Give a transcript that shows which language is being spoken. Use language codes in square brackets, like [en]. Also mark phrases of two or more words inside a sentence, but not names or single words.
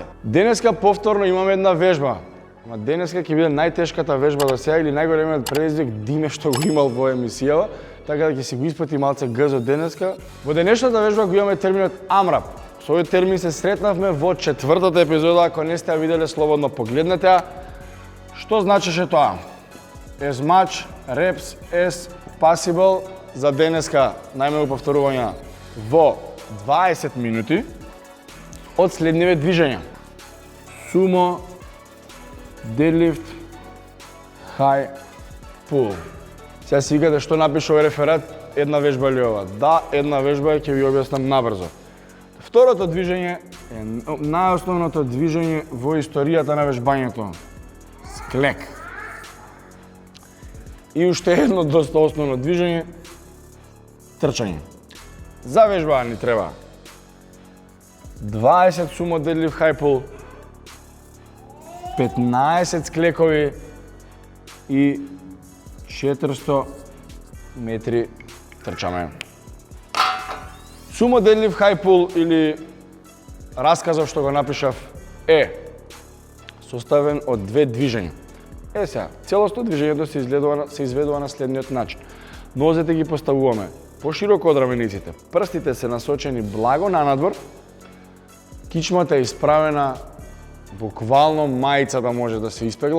[mk] Денеска повторно имаме една вежба. Ама денеска ќе биде најтешката вежба до сега или најголемиот предизвик Диме што го имал во емисијава, така да ќе си го испати малце гзо денеска. Во денешната вежба го имаме терминот AMRAP. Со овој термин се сретнавме во четвртата епизода, ако не сте ја виделе слободно погледнете ја. Што значеше тоа? [en] As much reps as possible. [mk] За денеска најмногу повторувања во 20 минути од следниве движења. Сумо, [en] deadlift, high pull. [mk] Сега си викате што напише овој реферат, една вежба или ова? Да, една вежба ќе ви објаснам набрзо. Второто движење е најосновното движење во историјата на вежбањето. Склек. И уште едно доста основно движење, трчање. За вежба ни треба 20 сумо [en] deadlift high pull, [mk] 15 склекови и 400 метри трчаме. Сумо [en] deadlift high pull [mk] или расказов што го напишав е составен од две движења. Сега, целосно движењето се изведува на следниот начин. Нозете ги поставуваме пошироко од рамениците, прстите се насочени благо нанадвор, кичмата е исправена, буквално мајцата може да се испегла.